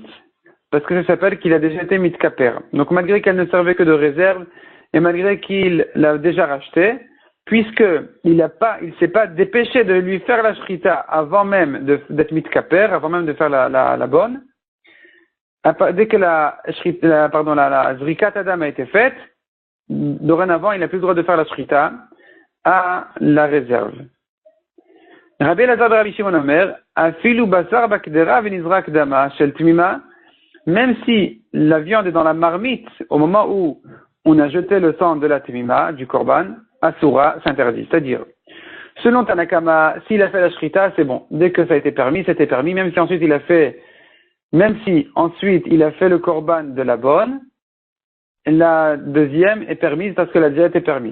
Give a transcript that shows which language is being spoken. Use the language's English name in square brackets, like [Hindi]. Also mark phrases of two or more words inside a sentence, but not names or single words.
[French] Parce que ça s'appelle qu'il a déjà été mitkaper. Donc malgré qu'elle ne servait que de réserve, et malgré qu'il l'a déjà racheté, puisque il s'est pas dépêché de lui faire la shrita avant même d'être mitkaper, avant même de faire la bonne, dès que la [Hebrew] זריקת הדם [French] a été faite, dorénavant il n'a plus le droit de faire la shrita à la réserve. [Hebrew] Rabbi Elazar de Rabbi Shimon אומר אפילו בשר בקדרה ונזרק דמה של תמימה. [French] Même si la viande est dans la marmite, au moment où on a jeté le sang de la timima, du korban, asura, s'interdit. C'est-à-dire, selon Tanakama, s'il a fait la shrita, c'est bon. Dès que ça a été permis, c'était permis. Même si ensuite il a fait le korban de la bonne, la deuxième est permise parce qu'elle a déjà été permise.